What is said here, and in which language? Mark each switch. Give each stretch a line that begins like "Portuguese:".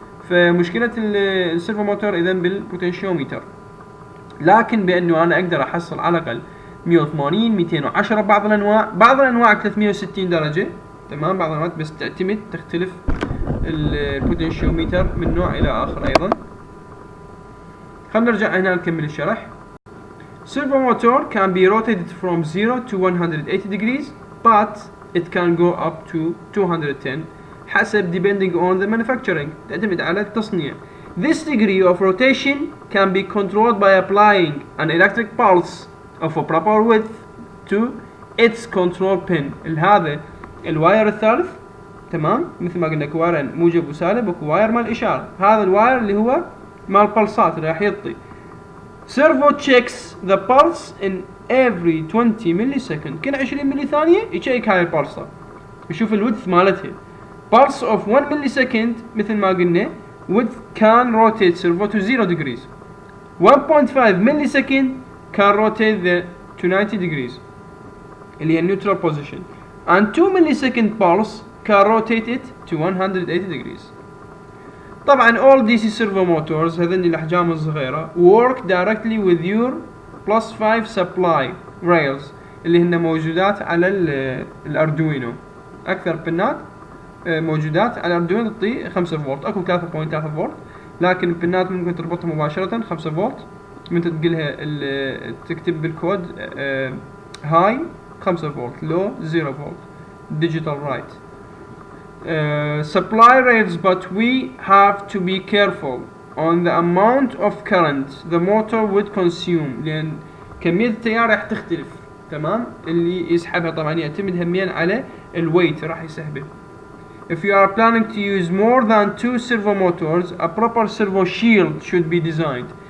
Arabic: فمشكلة السيرفو موتور اذا بالبوتنشيوميتر. لكن بانه انا اقدر احصل على الاقل 180 210 بعض الانواع 360 درجة. تمام. بعض الانواع بس تختلف البوتنشيوميتر من نوع الى اخر ايضا. خلينا نرجع هنا نكمل الشرح.
English: Servo motor can be rotated from 0 to 180 degrees, but it can go up to 210 حسب depending on the manufacturing،
Arabic: تعتمد على التصنيع.
English: This degree of rotation can be controlled by applying an electric pulse of a proper width to its control pin.
Arabic: هذا الواير الثالث. تمام. مثل ما قلنا وايرين موجب وسالب، وكو واير مال اشاره. هذا الواير اللي هو مال البلصات راح يعطي.
English: Servo checks the pulse in every 20 millisecond،
Arabic: كل 20 ملي ثانية يشيك هاي البلصة، يشوف الويدث مالتها.
English: pulse of 1 millisecond
Arabic: مثل ما قلنا
English: width can rotate servo to 0 degrees. 1.5 millisecond can rotate to 90 degrees
Arabic: اللي هي
English: neutral position. and 2 millisecond pulse can rotate it to 180 degrees.
Arabic: طبعا
English: all DC servo motors
Arabic: هذين الأحجام الصغيرة
English: work directly with your plus 5 supply rails
Arabic: اللي هن موجودات على الأردوينو. أكثر بنات موجودات على الأردوينو تعطي 5 فولت، أكو 3.3 فولت، لكن البنات ممكن تربطها مباشرة 5 فولت. من تقلها تكتب بالكود هاي 5 فولت، لو 0 فولت،
English: digital right. Supply rails, but we have to be careful on the amount of current the motor would consume،
Arabic: لأن كمية التيار راح تختلف. تمام. اللي يسحبها طبعا يعتمد همين على الويت راح يسحبه.
English: If you are planning to use more than 2 servo motors, a proper servo shield should be designed.